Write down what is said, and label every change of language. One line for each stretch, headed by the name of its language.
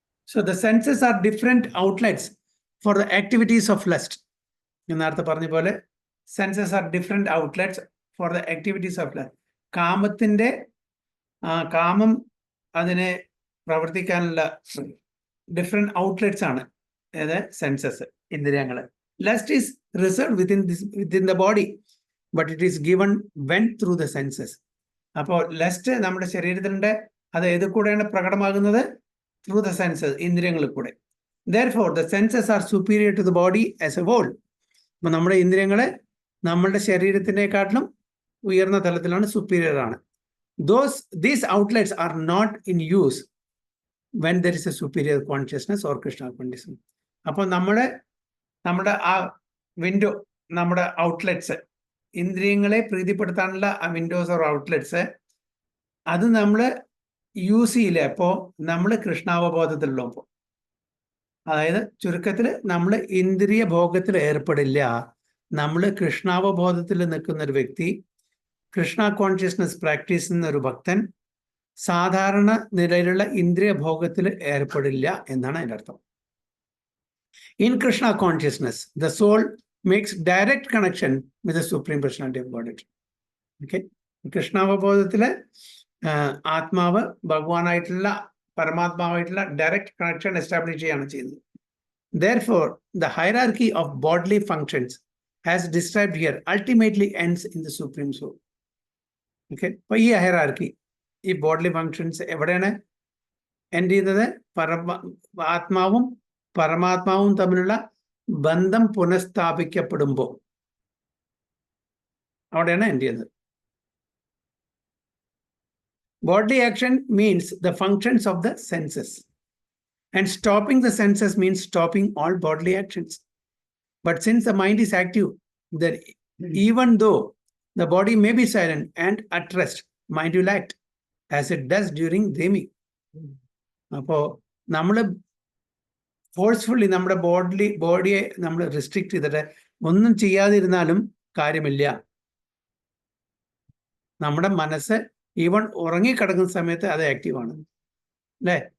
English: So the senses are different outlets for the activities of lust.
Malayalam: ഞാൻ നേരത്തെ പറഞ്ഞ പോലെ
English: senses are different outlets for the activities of lust.
Malayalam: കാമത്തിന്റെ കാമം അതിനെ പ്രവർത്തിക്കാനുള്ള ഡിഫറെന്റ് ഔട്ട്ലെറ്റ്സ് ആണ് census, ഇന്ദ്രിയങ്ങള്.
English: Lust is reserve within the body. but it is given when through the senses.
Malayalam: അപ്പോൾ lust നമ്മുടെ ശരീരത്തിലുണ്ട്, അത് ഏത് കൂടെയാണ് പ്രകടമാകുന്നത്?
English: through the senses,
Malayalam: ഇന്ദ്രിയങ്ങളിൽ കൂടെ.
English: Therefore, the senses are superior to the body as a whole.
Malayalam: അപ്പൊ നമ്മുടെ ഇന്ദ്രിയങ്ങള് നമ്മളുടെ ശരീരത്തിനെക്കാട്ടിലും ഉയർന്ന തലത്തിലാണ്, സുപ്പീരിയർ ആണ്.
English: These outlets are not in use when there is a superior consciousness or Krishna consciousness.
Malayalam: അപ്പോൾ നമ്മുടെ ആ വിൻഡോ, നമ്മുടെ ഔട്ട്ലെറ്റ്സ്, ഇന്ദ്രിയങ്ങളെ പ്രീതിപ്പെടുത്താനുള്ള ആ വിൻഡോസ് ഓർ ഔട്ട്ലെറ്റ്സ്, അത് നമ്മൾ യൂസ് ചെയ്യില്ല. അപ്പോൾ നമ്മൾ കൃഷ്ണാവബോധത്തിലുള്ളപ്പോൾ, അതായത് ചുരുക്കത്തിൽ നമ്മൾ ഇന്ദ്രിയ ഭോഗത്തിൽ ഏർപ്പെടില്ല. നമ്മൾ കൃഷ്ണാവബോധത്തിൽ നിൽക്കുന്ന ഒരു വ്യക്തി, കൃഷ്ണ കോൺഷ്യസ്നസ് പ്രാക്ടീസ് ചെയ്യുന്ന ഒരു ഭക്തൻ സാധാരണ നിലയിലുള്ള ഇന്ദ്രിയ ഭോഗത്തിൽ ഏർപ്പെടില്ല എന്നാണ് അതിൻ്റെ അർത്ഥം.
English: In Krishna consciousness, the soul makes direct connection with the Supreme Personality of Godhead. Okay?
Malayalam: കൃഷ്ണാവബോധത്തില് ആത്മാവ് ഭഗവാനായിട്ടുള്ള പരമാത്മാവായിട്ടുള്ള ഡയറക്റ്റ് കണക്ഷൻ എസ്റ്റാബ്ലിഷ് ചെയ്യാണ് ചെയ്യുന്നത്.
English: Therefore, the hierarchy of bodily functions as described here ultimately ends in the Supreme Soul. Okay?
Malayalam: അപ്പോൾ ഈ hierarchy, ഈ body functions എവിടെയാണ് end ചെയ്യുന്നത്? ആത്മാവും പരമാത്മാവും തമ്മിലുള്ള ബന്ധം പുനഃസ്ഥാപിക്കപ്പെടുമ്പോൾ അവിടെയാണ് എൻഡ് ചെയ്യുന്നത്.
English: Bodily action means the functions of the senses, and stopping the senses means stopping all bodily actions. But since the mind is active, then even though the body may be silent and at rest, mind will act as it does during dreaming.
Malayalam: അപ്പോൾ നമ്മൾ forcefully നമ്മുടെ ബോഡിയെ നമ്മൾ restrict ചെയ്തിട്ട് ഒന്നും ചെയ്യാതിരുന്നാലും കാര്യമില്ല. നമ്മുടെ മനസ്സ് even ഉറങ്ങിക്കിടക്കുന്ന സമയത്ത് അത് ആക്റ്റീവാണ്, അല്ലേ?